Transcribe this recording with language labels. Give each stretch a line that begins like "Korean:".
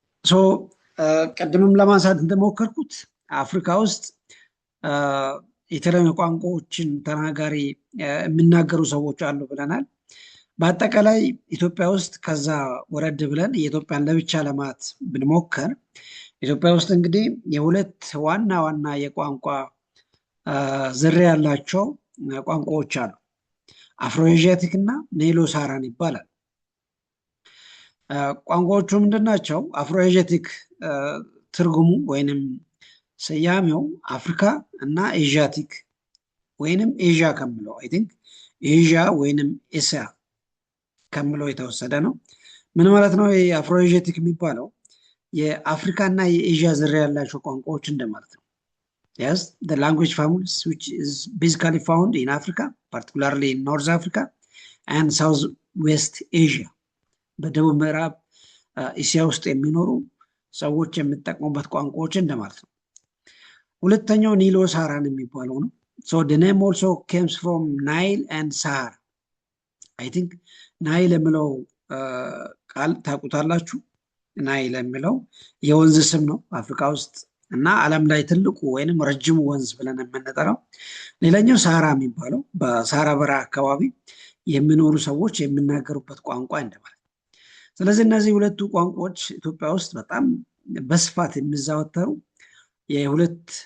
Amharic: ሶ ቀድምም ለማንሳት እንደሞከርኩት አፍሪካ ውስጥ የተለያዩ ቋንቋዎችን ተናጋሪ የሚናገሩ ሰዎች አሉ ብለናል። በአጠቃላይ ኢትዮጵያ ውስጥ ከዛ ወረድ ብለን የኢትዮጵያን ለብቻ ለማት ብንሞከር ኢትዮጵያ ውስጥ እንግዲህ የሁለት ዋና ዋና የቋንቋ ዝርያ ያላቸው ቋንቋዎች አሉ። አፍሮኤዥያቲክ እና ኒሎ ሳራን ይባላል። ቋንቋዎቹ ምንድናቸው? አፍሮኤዥያቲክ ትርጉሙ ወይንም ስያሜው አፍሪካ እና ኤዥያቲክ ወይንም ኤዥያ ከምለው አይ ቲንክ ኤዥያ ወይንም ኤስያ ከምለው የተወሰደ ነው። ምን ማለት ነው? የአፍሮኤዥያቲክ የሚባለው የአፍሪካ እና የኤዥያ ዝርያ ያላቸው ቋንቋዎች እንደማለት ነው።
English: Yes, the language families which is basically found in Africa, particularly in North Africa and Southwest Asia.
Amharic: በደቡብ ምዕራብ እስያ ውስጥ የሚኖሩ ሰዎች የሚጠቀሙበት ቋንቋዎች እንደማለት ነው። ሁለተኛው ኒሎ ሳራን የሚባለው ነው።
English: So the name also comes from Nile and Sahara. I think
Amharic: ናይል የሚለው ቃል ታውቁታላችሁ። ናይል የሚለው የወንዝ ስም ነው አፍሪካ ውስጥ እና ዓለም ላይ ትልቁ ወይንም ረጅሙ ወንዝ ብለን የምንጠራው። ሌላኛው ሳራ የሚባለው በሳራ በረሃ አካባቢ የሚኖሩ ሰዎች የሚናገሩበት ቋንቋ እንደማለት። ስለዚህ እነዚህ ሁለቱ ቋንቋዎች ኢትዮጵያ ውስጥ በጣም በስፋት የሚዘወተሩ የሁለት